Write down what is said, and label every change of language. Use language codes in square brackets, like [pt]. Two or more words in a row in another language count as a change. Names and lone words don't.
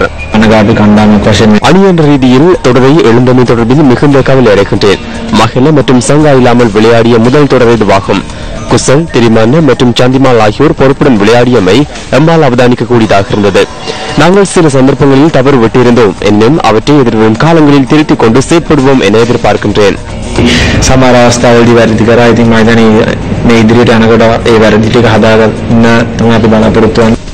[ta] அணி என்ற ரீதியில் தொடரை எழுந்தமை தொடர்பில் மிகுந்த கவலை அடைகின்றேன். மகள மற்றும் சங்கா இல்லாமல் விளையாடிய முதல் தொடர் இதுவாகும். குசல், திரிமான மற்றும் சந்திமால் ஆகியோர் பொறுப்புடன் விளையாடியமை நம்மால் அவதானிக்கக்கூடியதாக இருந்தது. நாங்கள் சில சந்தர்ப்பங்களில் தவறு விட்டிருந்தோம். இன்னும் அவற்றை எதிர்வரும் காலங்களில் திருத்திக் கொண்டு செயற்படுவோம் என எதிர்பார்க்கின்றேன். [si] සමහර අවස්ථාවලදී වැරදි කරා. ඉතින් මම හිතන්නේ මේ ඉදිරියට යනකොට ඒ වැරදි ටික හදාගන්න තමයි අපි බලාපොරොත්තු වෙන්නේ.